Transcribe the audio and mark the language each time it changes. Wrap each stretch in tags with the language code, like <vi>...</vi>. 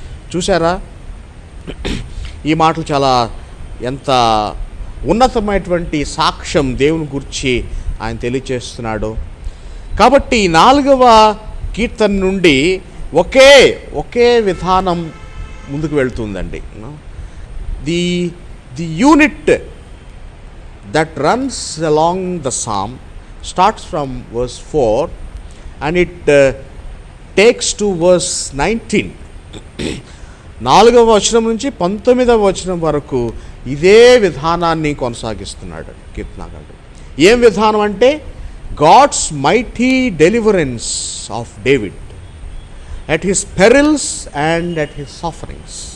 <te>చూసారా, ఈ మాటలు చాలా ఎంత ఉన్నతమైనటువంటి సాక్ష్యం దేవుని గురించి ఆయన తెలియచేస్తున్నాడు. కాబట్టి 4వ కీర్తన నుండి ఒకే విధానం ముందుకు వెళ్తుందండి.</te> <en>The unit that runs along the psalm starts from verse 4 and it takes to verse 19.</en> <te>4వ వచనం నుంచి 19వ వచనం వరకు ఇదే విధానాన్ని కొనసాగిస్తున్నాడు కీర్తనకారుడు. ఏం విధానం అంటే,</te> <en>God's mighty deliverance of David at his perils and at his sufferings.</en>